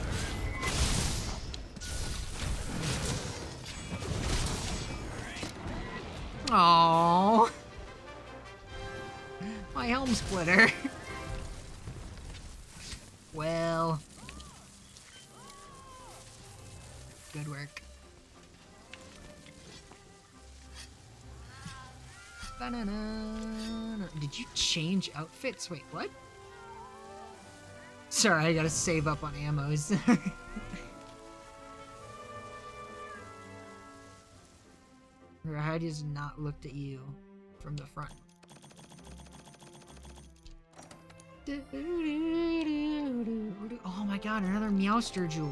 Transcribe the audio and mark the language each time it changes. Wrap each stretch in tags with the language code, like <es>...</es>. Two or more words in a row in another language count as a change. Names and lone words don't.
<en>Aww. My helm splitter. Well. Good work. Ba-na-na. Did you change outfits? Wait, what? Sorry, I gotta save up on ammos. How does not looked at you from the front? Oh my god, another Meowster jewel.</en>